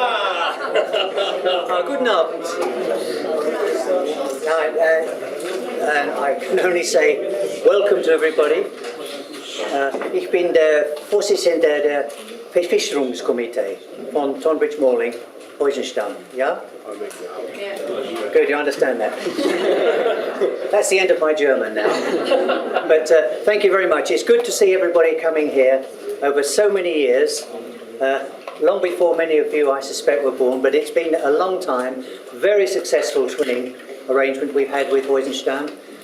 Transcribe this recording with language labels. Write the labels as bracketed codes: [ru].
[de] Guten Abend. [en] And I can only say welcome to everybody. [de] Ich bin der Vorsitzende der Versicherungskomitee von Tunbridge Moorling, Heusenstamm. [en] Yeah? Good, you understand that. That's the end of my German now. But thank you very much. It's good to see everybody coming here over so many years. Long before many of you, I suspect, were born, but it's been a long time, very successful twinning arrangement we've had with Heusenstamm.